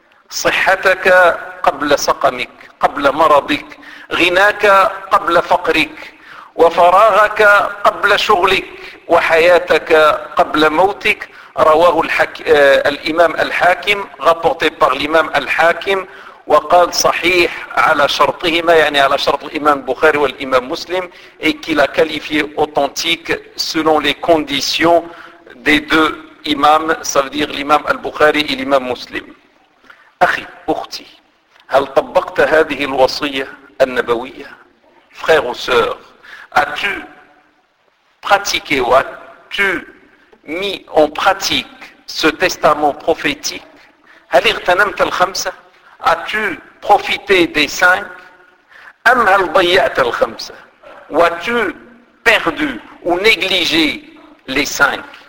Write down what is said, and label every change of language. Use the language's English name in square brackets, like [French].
[Arabic] صحتك قبل سقمك. قبل مرضك. غناك قبل فقرك. وفراغك قبل شغلك. وحياتك قبل موتك. رواه الإمام الحاكم. [French] Rapporté par l'imam al-Hakim. [Arabic] وقال صحيح على شرطهما. يعني على شرط الإمام البخاري والإمام مسلم. [French] Et qu'il a qualifié authentique selon les conditions des deux imams. Ça veut dire l'imam al-Bukhari et l'imam muslim. [Arabic] أخي أختي هل طبقت هذه الوصية النبوية. [French] Frère ou sœur, as-tu pratiqué ou as-tu mis en pratique ce testament prophétique? [Arabic] هل اغتنمت الخمسة؟ [French] As-tu profité des cinq? [Arabic] أم هل ضيعت الخمسة؟ [French] Ou as-tu perdu ou négligé les cinq?